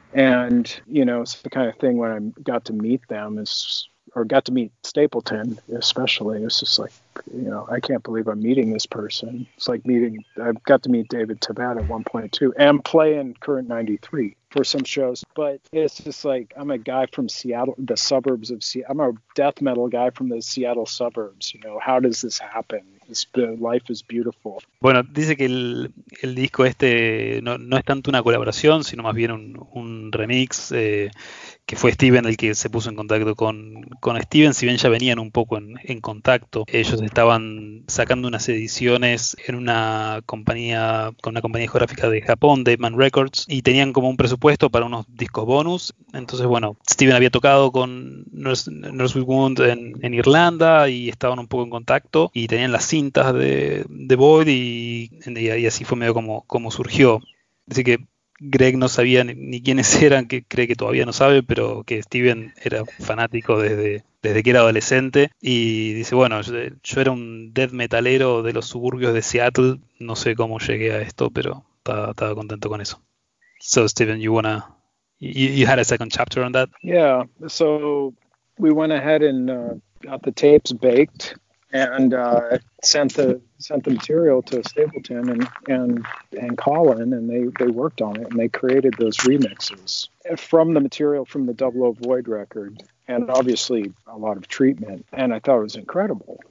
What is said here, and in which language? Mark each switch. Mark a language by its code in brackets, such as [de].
[en] And, you know, it's the kind of thing when I got to meet them, got to meet Stapleton especially, it's just like, you know, I can't believe I'm meeting this person. It's like I got to meet David Tabat at one point too, and play in Current 93. For some shows, but it's just like, I'm a guy from Seattle, the suburbs of Seattle. I'm a death metal guy from the Seattle suburbs. You know, how does this happen? Life is beautiful. [es] Bueno, dice que el disco este no es tanto una colaboración, sino más bien un remix, que fue Steven el que se puso en contacto con Steven, si bien ya venían un poco en contacto. Ellos estaban sacando unas ediciones en una compañía, con una compañía geográfica de Japón, Dead Man Records, y tenían como un presupuesto para unos discos bonus. Entonces, bueno, Steven había tocado con Nurse with Wound en Irlanda y estaban un poco en contacto y tenían las cintas de Void y así fue medio como surgió. Así que Greg no sabía ni quiénes eran, que cree que todavía no sabe, pero que Steven era fanático desde que era adolescente. Y dice, bueno, yo era un death metalero de los suburbios de Seattle. No sé cómo llegué a esto, pero estaba contento con eso. [en] So, Steven, you had a second chapter on that? Yeah, so we went ahead and got the tapes baked and sent the material to Stapleton and Colin, and they worked on it, and they created those remixes from the material from the Double O Void record, and obviously a lot of treatment, and I thought it was incredible.